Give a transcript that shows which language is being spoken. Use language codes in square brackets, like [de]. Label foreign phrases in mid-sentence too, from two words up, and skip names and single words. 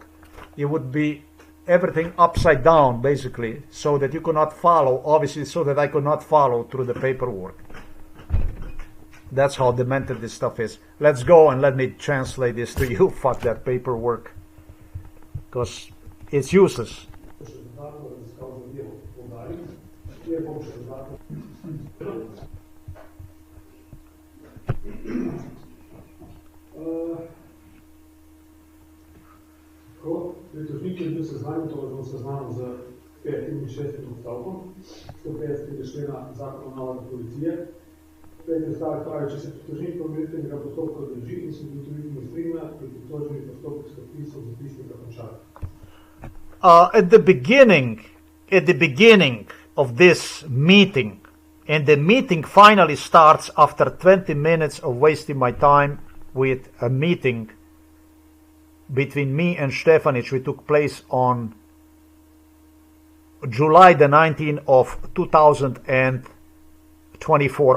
[en] It would be everything upside down, basically, so that you could not follow, obviously, so that I could not follow through the paperwork. That's how demented this stuff is. Let's go and let me translate this to you. Fuck that paperwork. Because it's useless. [sl] Pritožnik je bil seznanjen, torej bom seznanjen z 5. in 6. odstavkom 150. člena Zakona o nalogah policije. 5. stavek pravi, če se pritožnik pomiritvenega postopka drži in se ugotovitve strinja, je pritožbeni postopek s podpisom zapisnika končan. [en] At the beginning of this meeting, and the meeting finally starts after 20 minutes of wasting my time with a meeting between me and Stefanić, which took place on July the 19th of 2024.